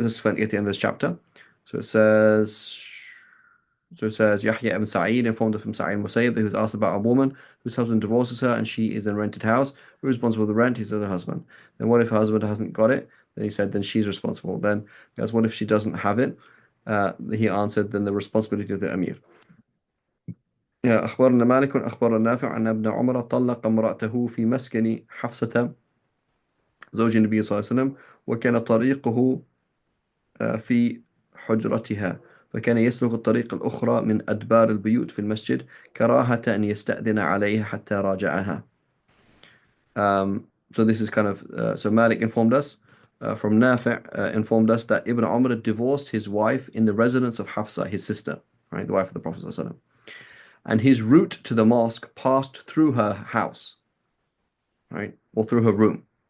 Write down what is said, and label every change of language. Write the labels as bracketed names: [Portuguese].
[English] Let's find get the end of this chapter. So it says. So it says Yahya ibn Sa'id informed us from Sa'id Musayyib that he was asked about a woman whose husband divorces her and she is in a rented house. Who's responsible for the rent? He says her husband. Then what if her husband hasn't got it? Then he said, then she's responsible. Then he asked, what if she doesn't have it? He answered, then the responsibility of the Amir. [Arabic] أخبرنا مالك أخبر نافع أن ابن عمر طلق امرأته في مسكن حفصة زوج النبي صلى الله عليه وسلم وكان طريقه في حجرتها فكان يسلك الطريق الأخرى من أدبار البيوت في المسجد كراهة أن يستأذن عليها حتى راجعها. [English] So this is kind of so Malik informed us from Nafi' informed us that Ibn Umar divorced his wife in the residence of Hafsa, his sister, right, the wife of the Prophet ﷺ. And his route to the mosque passed through her house, right, or through her room.